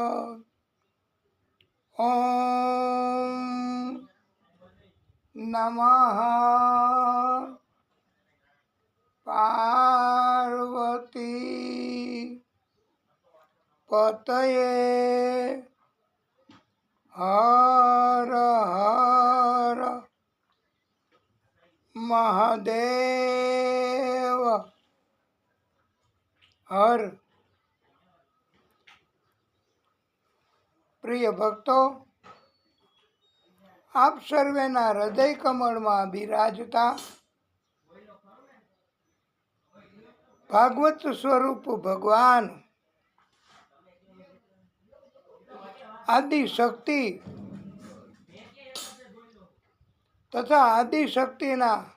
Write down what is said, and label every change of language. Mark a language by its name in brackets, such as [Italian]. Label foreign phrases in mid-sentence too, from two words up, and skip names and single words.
[Sanskrit] ओम नमः पार्वती पतये हर हर महादेव हर। [Gujarati] પ્રિય ભક્તો, આપ સર્વેના હૃદય કમળમાં બિરાજતા ભાગવત સ્વરૂપ ભગવાન આદિ શક્તિ તથા આદિ શક્તિના